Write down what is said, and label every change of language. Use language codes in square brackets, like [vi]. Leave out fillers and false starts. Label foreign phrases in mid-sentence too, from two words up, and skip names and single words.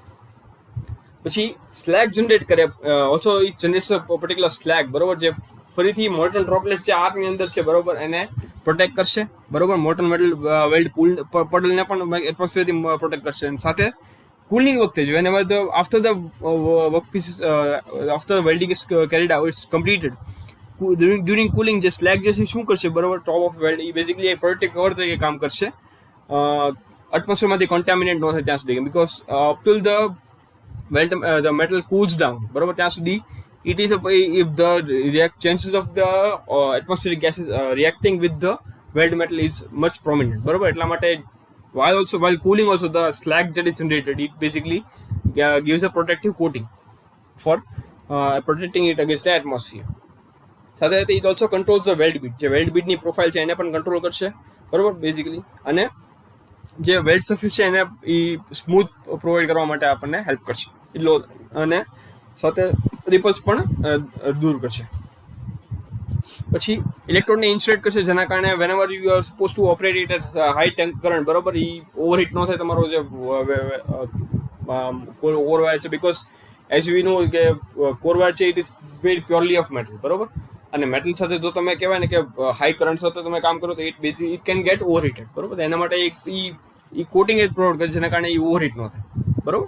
[gu] પછી [en] slag generate [gu] કરે, [en] also it generates a particular slag, [gu] બરોબર, જે ફરીથી [en] molten droplets [gu] જે આર્કની અંદર છે, બરોબર, એને પ્રોટેક્ટ કરશે, બરોબર. [en] molten metal weld puddle [gu] પણ એટમોસ્ફિયરથી પ્રોટેક્ટ કરશે. અને સાથે કુલિંગ વખતે જ [en] whenever the after the work pieces after the welding is carried out, it's completed, during cooling [gu] જે સ્લેગ જે છે શું કરશે, બરોબર, [en] top of weld [gu] એ બેઝિકલી એક [en] protect cover [gu] તરીકે કામ કરશે, એટમોસ્ફિયરમાંથી કોન્ટામિનેટ ન થાય ત્યાં સુધી, [en] because up till the metal cools down, [gu] બરોબર, ત્યાં સુધી [en] it is if the chances of the atmospheric gases reacting with the weld metal is much prominent, [gu] બરોબર. એટલા માટે [en] while cooling also the slag that is generated, it basically gives a protective coating for protecting it against the atmosphere. [gu] સાથે સાથે [en] it also controls the weld bead, [gu] જે [en] weld bead [gu] પ્રોફાઇલ છે એને પણ કંટ્રોલ કરશે, બરોબર, બેઝિકલી. અને જે [en] weld surface [gu] છે એને એ સ્મૂથ પ્રોવાઈડ કરવા માટે આપણને હેલ્પ કરશે એટલો, અને સાથે રિપલ્સ પણ દૂર કરશે. પછી ઇલેક્ટ્રોડને ઇન્સ્યુલેટ કરશે, જેના કારણે [en] whenever you are supposed to operate it at high current, [gu] બરોબર, એ ઓવરહીટ ન થાય તમારો જે [en] core wire [gu] છે, [en] because as we know [gu] કે [en] core wire [gu] છે [en] it is made purely of metal, [gu] બરોબર. અને મેટલ સાથે જો તમે કહેવાય ને કે [en] high current [gu] સાથે તમે કામ કરો તો [en] it can get overheated, [gu] બરોબર. એના માટે એ કોટિંગ જ પ્રોવાઈડ કરે, જેના કારણે એ ઓવરહીટ ન થાય, બરોબર.